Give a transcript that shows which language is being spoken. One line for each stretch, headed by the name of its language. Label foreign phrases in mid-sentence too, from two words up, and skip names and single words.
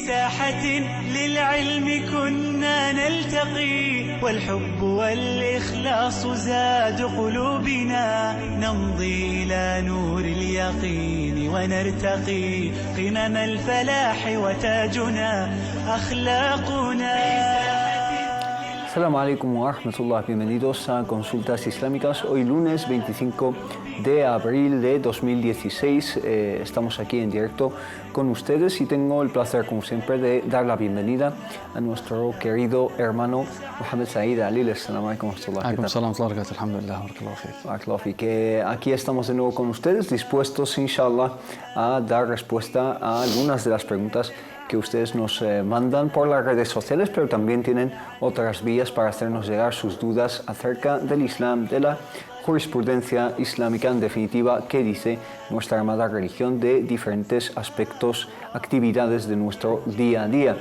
Arabic: ساحة للعلم كنا نلتقي والحب والإخلاص زاد قلوبنا نمضي إلى نور اليقين ونرتقي قمم الفلاح وتاجنا أخلاقنا. السلام عليكم ورحمة الله,
Spanish: bienvenidos a Consultas Islámicas. Hoy lunes 25 de abril de 2016 estamos aquí en directo con ustedes y tengo el placer como siempre de dar la bienvenida a nuestro querido hermano Mohamed Said Alil.
Arabic: السلام عليكم ورحمة الله. Alhamdulillah,
Spanish: que aquí estamos de nuevo con ustedes dispuestos inshallah a dar respuesta a algunas de las preguntas que ustedes nos mandan por las redes sociales, pero también tienen otras vías para hacernos llegar sus dudas acerca del Islam, de la jurisprudencia islámica, en definitiva, qué dice nuestra amada religión de diferentes aspectos, actividades de nuestro día a día.